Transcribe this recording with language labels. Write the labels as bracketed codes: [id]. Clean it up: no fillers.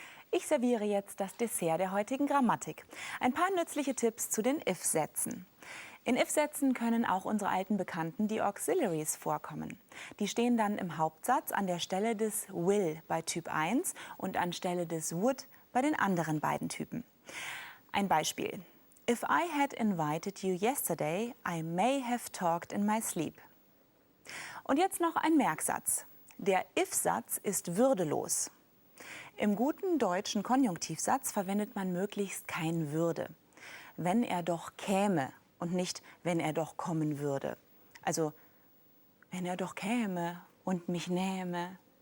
[de] Ich serviere jetzt das Dessert der heutigen Grammatik. Ein paar nützliche Tipps zu den If-Sätzen. In If-Sätzen können auch unsere alten Bekannten, die Auxiliaries, vorkommen. Die stehen dann im Hauptsatz an der Stelle des will bei Typ 1 und anstelle des would bei den anderen beiden Typen. Ein Beispiel. [en] If I had invited you yesterday, I may have talked in my sleep. [de] Und jetzt noch ein Merksatz. Der If-Satz ist würdelos. Im guten deutschen Konjunktivsatz verwendet man möglichst kein würde. Wenn er doch käme und nicht, wenn er doch kommen würde. Also, wenn er doch käme und mich nähme.